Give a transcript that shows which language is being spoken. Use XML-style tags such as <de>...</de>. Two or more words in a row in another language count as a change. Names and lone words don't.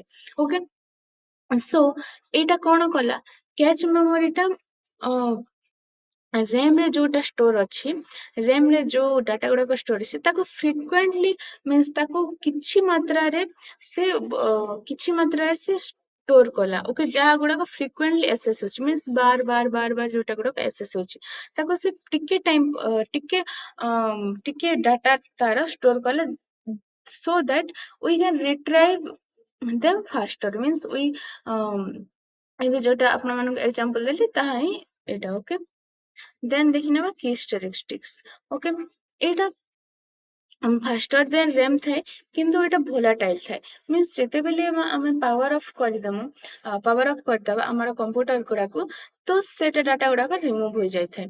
<en>okay, so</en> <or>ଏଇଟା କଣ କଲା,</or> <en>cache memory</en> <or>ଟା RAM ରେ ଯୋଉଟା ଷ୍ଟୋର ଅଛି, RAM ରେ ଯୋଉ ଡାଟା ଗୁଡାକ ଷ୍ଟୋର ଅଛି ତାକୁ</or> <en>frequently means</en> <or>ତାକୁ କିଛି ମାତ୍ରାରେ ସେ ଷ୍ଟୋର କଲା. ଓକେ, ଯାହା ଗୁଡାକ</or> <en>frequently access</en> <or>ହଉଛି ମିନ୍ସ ବାର ଯୋଉଟା ଗୁଡାକ ଆକ୍ସେସ ହଉଛି ତାକୁ ସେ ଟିକେ ଟାଇମ ଟିକେ ଡାଟା ତାର ଷ୍ଟୋର କଲା,</or> <en>so that we can retrieve them faster. means we</en> <or>ଏବେ ଯୋଉଟା ଆପଣ ମାନଙ୍କୁ ଏକ୍ସାମ୍ପଲ ଦେଲି ତାହା ହିଁ ଏଇଟା.</or> <en>okay, then</en> <or>ଦେଖିନେବା characteristics. ଓକେ, ଏଇଟା</or> <en>faster than RAM</en> <or>ଥାଏ କିନ୍ତୁ ଏଇଟା ଭୋଲାଟାଇଲ ଥାଏ. ମିନ୍ସ ଯେତେବେଳେ ଆମେ</or> <en>power off</en> <or>କରିଦବା ଆମର କମ୍ପ୍ୟୁଟର ଗୁଡାକୁ, ତ ସେଟା ଡାଟା ଗୁଡାକ ରିମୁଭ ହେଇଯାଇଥାଏ.</or>